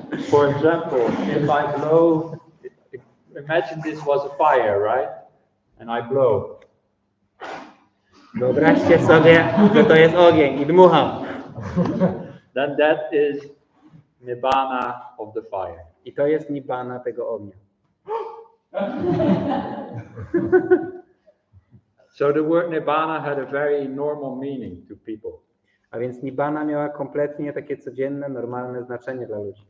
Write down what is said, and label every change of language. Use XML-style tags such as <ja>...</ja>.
<en>For example, if I blow, imagine this was a fire, right? And I blow.</en> <pl>Wyobraźcie sobie, że to jest ogień i dmucham.</pl> <en>Then that is nibbana of the fire.</en> <pl>I to jest nibbana tego ognia.</pl> <en>So the word nibbana had a very normal meaning to people.</en> <pl>A więc nibbana miała kompletnie takie codzienne, normalne znaczenie dla ludzi.</pl>